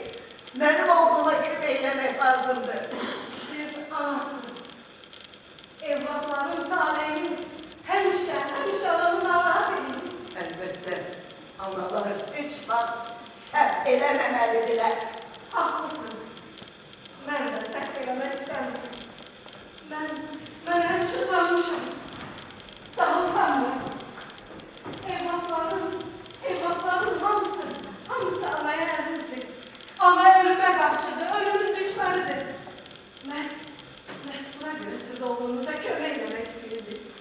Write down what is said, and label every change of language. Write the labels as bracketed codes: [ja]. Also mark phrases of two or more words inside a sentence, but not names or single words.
[tr] Benim oğluma kömeylemek lazımdır. Siz anasınız. Evlatların talihini hemşe alanın Allah'a verin. Elbette analar hiç bak sert elememelidirler. Haklısınız. Ben de [az] səhv eləmək istəmirəm. Mən həmişə utanmışam. Daha utanmıram. Evlatların hamısı anaya əzizdir. Ana ölümə qarşıdır, ölümün düşmənidir. Məhz buna görə siz oğlunuza kömək eləmək istəyirsiniz.